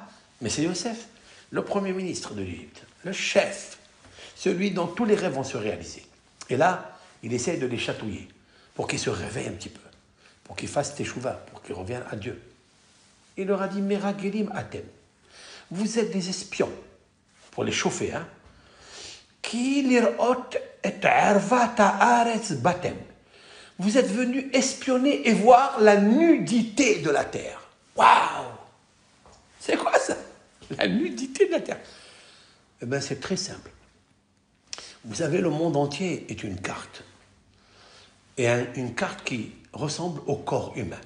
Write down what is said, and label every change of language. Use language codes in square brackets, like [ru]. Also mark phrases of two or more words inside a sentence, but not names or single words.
[fr] Mais c'est Yosef, le premier ministre de l'Égypte, le chef, celui dont tous les rêves vont se réaliser. Et là, il essaie de les chatouiller pour qu'ils se réveillent un petit peu, pour qu'ils fassent teshuva, pour qu'ils reviennent à Dieu. Il leur a dit, [he] מרגלים אתם, [fr] vous êtes des espions, pour les chauffer, hein. [he] כי לראות את ערות הארץ באתם. [fr] Vous êtes venus espionner et voir la nudité de la terre. Waouh! C'est quoi ça? La nudité de la terre. Eh bien, c'est très simple. Vous savez, le monde entier est une carte. Et une carte qui ressemble au corps humain.